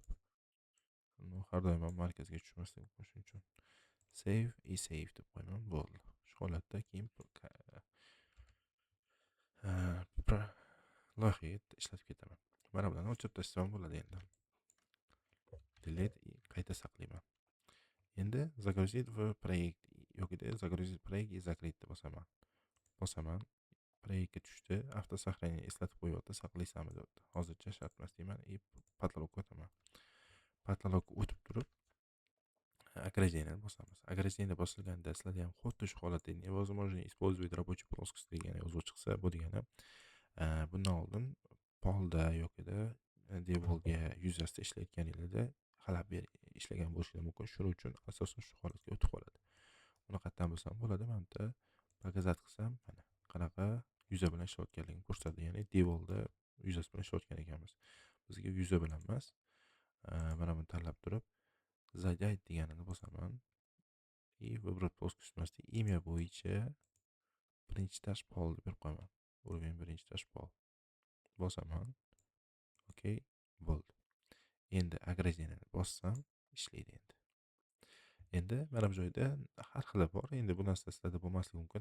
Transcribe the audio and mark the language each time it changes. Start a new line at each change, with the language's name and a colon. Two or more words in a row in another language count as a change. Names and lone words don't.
Uzbek: Har doim markazga tushmaslik shuning uchun save и save deb qo'yaman, bo'ldi. Shu holatda keyin loyihaga ishlatib ketaman. Mana bilan o'chirib tashlashim bo'ladi endi. Delete и qayta saqlayman.
Russian: Endi загрузить в проект yokida загрузить проект и закрыть
Uzbek: deb bosaman. Proyektga tushdi, avtosaqlanishni eslatib qo'yapti, saqlaysanmi deyapti. Hozircha shart emas deyman и patologga o'taman. Patologga o'tib turib ограждение bosamiz. Ограждение bosilganda sizlarda ham xuddi shu holatda
Russian: невозможно использовать рабочий плоскость
Uzbek: degani yozuv chiqsa, bu degani bundan oldin polda yokida devolga yuzasida ishlayotganingizda xalab ishlagan bo'lishingiz mumkin. Shuning uchun asosan shu holatga o'tib qoladi. Uni qayerdan bilsam bo'ladi? Mana bu pakazat qilsam, mana qanaqa yuza bilan ishlayotganligini ko'rsatadi. Ya'ni devolda yuzasi bilan ishlayotgan ekanmiz. Bizga yuza bilan emas. Mana buni tanlab turib, задать deganini bosaman.
Russian: И выбрать плоскость
Uzbek: emasdi, imya bo'yicha birinchi tash pol deb berib qo'yaman. Уровень birinchi tash pol. Bosaman. Okey, bo'ldi. Endi ограждениeni bossam ishlaydi endi. Endi mana bu joyda har xili bor. Endi bu narsa sizlarda bo'lmasligi mumkin.